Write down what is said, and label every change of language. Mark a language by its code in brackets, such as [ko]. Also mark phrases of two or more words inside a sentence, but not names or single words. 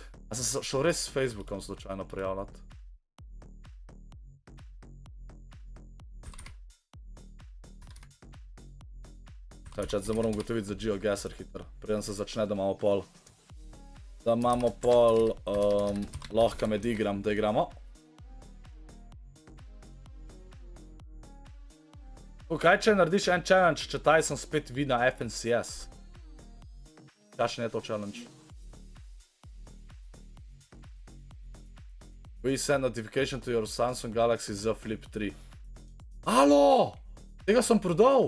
[sl] A sem šel res s Facebookom slučajno prijavljati. Zdaj moram ugotoviti za GeoGuessr hitro, preden se začne, da imamo pol. Lahko med igram, da igramo. Kaj če narediš en challenge, če Tyson spet vi na FNCS? Kakšen je to challenge? [en] We send notification to your Samsung Galaxy Z Flip 3. [sl] Alo! Tega sem prodal!